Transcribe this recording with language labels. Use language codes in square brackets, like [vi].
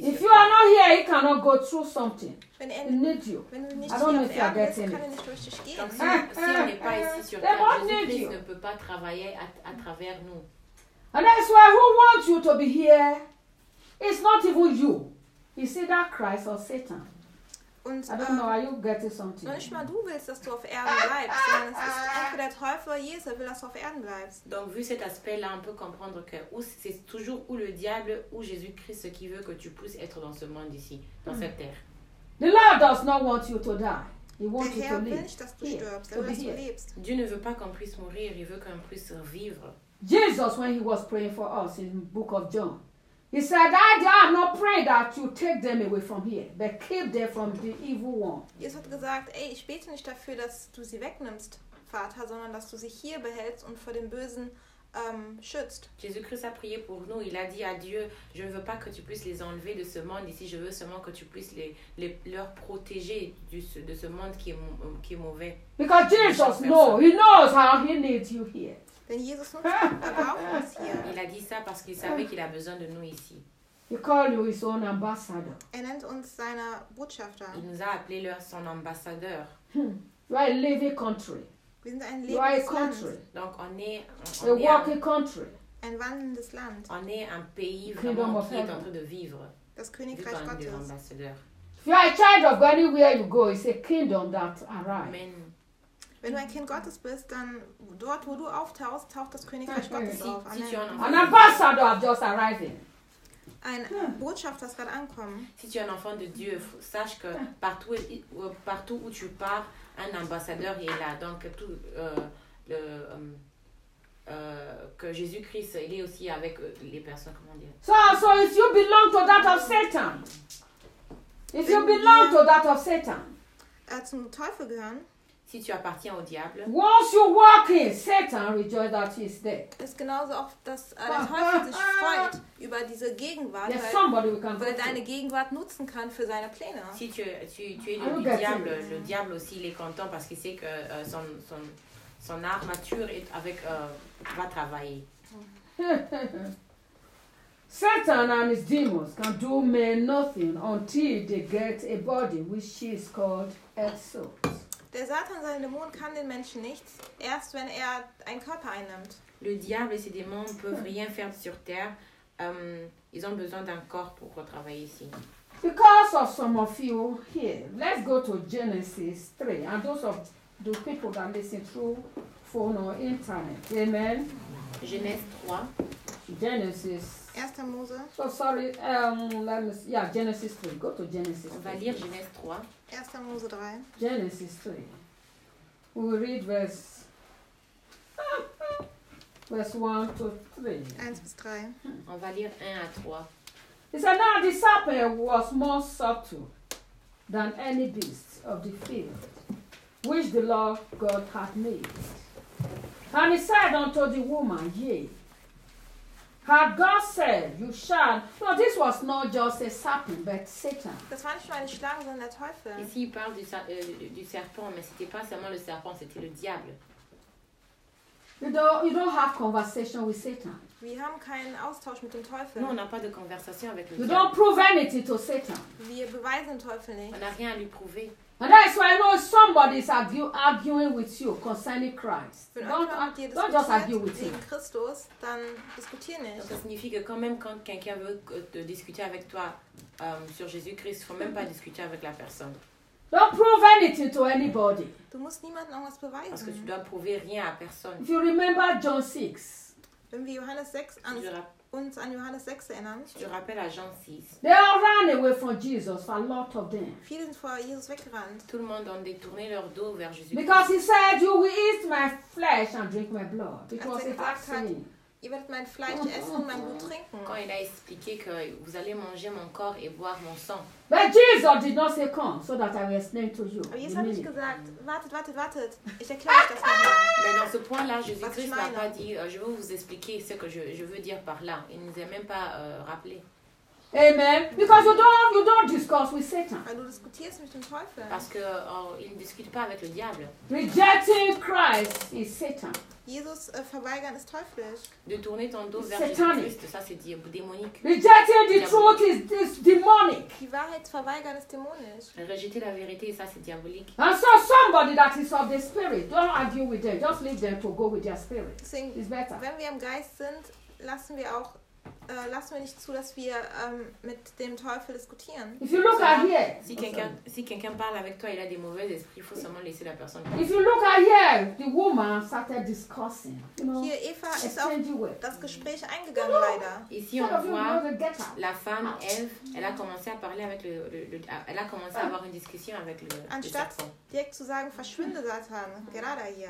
[en] If you are not here, he cannot go through something. He needs you. I don't know if you are getting it. [fr] Si on n'est pas ici sur terre, Jésus-Christ ne peut pas travailler à travers nous. [en] And that's why who wants you to be here? It's not even you. It's either Christ or Satan. [de] Und, [en] I don't know, are you getting something? [de] Noch nicht mal du willst, dass du auf Erden bleibst, sondern es ist entweder der Teufel oder Jesus, will, dass du auf Erden bleibst. [fr] Donc, vu cet aspect-là, on peut comprendre que c'est toujours ou le diable ou Jésus-Christ qui veut que tu puisses être dans ce monde ici, dans cette terre. [en] The Lord does not want you to die. He wants you to live. [de] Der Herr nicht, dass du stirbst, er will, dass du lebst. [fr] Dieu ne veut pas qu'on puisse mourir, il veut qu'on puisse vivre. [en] Jesus, when he was praying for us in the book of John, He said, I do not pray that you take them away from here, but keep them from the evil one. [de] Jesus hat gesagt, ey, ich bete nicht dafür, dass du sie wegnimmst, Vater, sondern dass du sie hier behältst und vor dem Bösen schützt. [fr] Jésus-Christ a prié pour nous. Il a dit à Dieu, je ne veux pas que tu puisses les enlever de ce monde ici. Je veux seulement que tu puisses les leur protéger de ce monde qui est mauvais. [en] Because Jesus knows, he knows how he needs you here. Then Jesus knows here. [fr] Il a dit ça parce qu'il savait qu'il a besoin de nous ici. [en] He called you his own ambassador. [de] Er nennt uns seine Botschafter. [fr] Il nous a appelé leur son ambassadeur. [en] You are a living country. [de] Wir sind ein lebendes country. Land. [fr] Donc [en] on a walking country. [de] Ein wandelndes Land. [fr] On est un pays vraiment qui est en train de vivre. [de] Das Königreich Gottes. [en] If you are a child of God, anywhere you go, it's a kingdom that arrives. Amen. [de] Wenn du ein Kind Gottes bist, dann dort, wo du auftauchst, taucht das Königreich Gottes auf. Amen. [en] An ambassador of just arriving. [de] Ein Botschafter ist gerade angekommen. [fr] Si tu es un enfant de Dieu, sache que partout où tu pars, un ambassadeur est là. Donc tout que Jésus-Christ, il est aussi avec les personnes, comment dire. [en] So if you belong to that of Satan, if you belong to that of Satan, [de] zum Teufel gehören. [fr] Si tu appartiens au diable. [en] Once you walk in, Satan rejoices that he is there. [de] Ist genauso auch, dass der Teufel sich freut über diese Gegenwart, weil er deine Gegenwart nutzen kann für seine Pläne. [fr] Si tu es du diable, le diable aussi il est content parce qu'il sait que son armature est avec va travailler. [en] Satan and his demons can do man nothing until they get a body which is called exo. [de] Der Satan, sein Dämon, kann den Menschen nichts, erst wenn er einen Körper einnimmt. [fr] Le diable et ses démons peuvent rien faire sur terre. Ils ont besoin d'un corps pour travailler ici. [en] Because of some of you here, let's go to Genesis 3. And those of the people that listen through phone or internet. Amen. [fr] Genèse 3. [en] Genesis. [de] 1 Mose. [en] So sorry, Genesis 3. Go to Genesis 3. [fr] On va lire Genèse 3. [de] 1 Mose 3. [en] Genesis 3. We will read verse 1 to 3. [de] 1 bis 3. [fr] On va lire 1 à 3. [en] He said, now the serpent was more subtle than any beast of the field, which the Lord God had made. And he said unto the woman, yea, had God said, you shall. No, this was not just a serpent, but Satan. [de] Das war nicht nur eine Schlange, sondern der Teufel. [fr] Ici, il parle du serpent, mais c'était pas seulement le serpent, c'était le diable. [en] You don't have conversation with Satan. [de] Wir haben keinen Austausch mit dem Teufel. [fr] Non, on n'a pas de conversation avec le diable. [en] You don't prove anything to Satan. [de] Wir beweisen den Teufel nicht. [fr] On n'a rien à lui prouver. [en] And that is why I know somebody is arguing with you concerning Christ. Don't just argue with him. [de] Christus, dann diskutier nicht. [fr] Ça signifie que quand même quand quelqu'un veut te discuter avec toi sur Jésus-Christ, faut même pas discuter avec la personne. [en] Don't prove anything to anybody. [de] Du musst niemandem irgendwas beweisen. [fr] Parce que tu dois prouver rien à personne. [en] If you remember John 6. [de] Wenn wir Johannes 6 uns an Johannes 6 erinnern. [fr] Je rappelle à Jean 6. [en] They all ran away from Jesus, a lot of them. [de] Viele sind vor Jesus weggerannt. [fr] Tout le monde ont détourné leur dos vers Jésus. [en] Because he said, you will eat my flesh and drink my blood. It was a vaccine. [de] Ihr werdet mein Fleisch essen und mein Blut trinken. [fr] Quand il a expliqué que vous allez manger mon corps et boire mon sang. [en] But Jesus did not say, come, so that I will explain to you. [de] Aber Jesus hat nicht gesagt, wartet. Ich erkläre euch das mal. [fr] Mais dans ce point-là, Jésus-Christ n'a pas dit, je veux vous expliquer ce que je veux dire par là. Il ne nous a même pas rappelé. Amen. [en] Because you don't discuss with Satan. [de] Du diskutierst mit dem Teufel. [fr] Parce que il ne discute pas avec le diable. [en] Rejecting Christ is Satan. [de] Jesus verweigern ist teuflisch. [fr] De tourner ton dos vers Jésus-Christ, ça c'est démonique. [en] Rejecting the truth is demonic. [de] Die Wahrheit verweigern ist dämonisch. [fr] Rejeter la vérité, ça c'est diabolique. [en] And so somebody that is of the spirit, don't argue with them. Just leave them to go with their spirit. It's better. [de] Wenn wir im Geist sind, lassen wir nicht zu, dass wir mit dem Teufel diskutieren. [en] If you look at here, [fr] si quelqu'un parle avec toi, il a des mauvais esprits, il faut seulement laisser la personne. [en] If you look at here, the woman started discussing. You know, [de] hier Eva ist auf das Gespräch eingegangen leider. [fr] Ici on voit la femme Eve, elle a commencé à parler avec elle a commencé à avoir une discussion avec le serpent. [de] Anstatt direkt zu sagen, verschwinde Satan, gerade hier.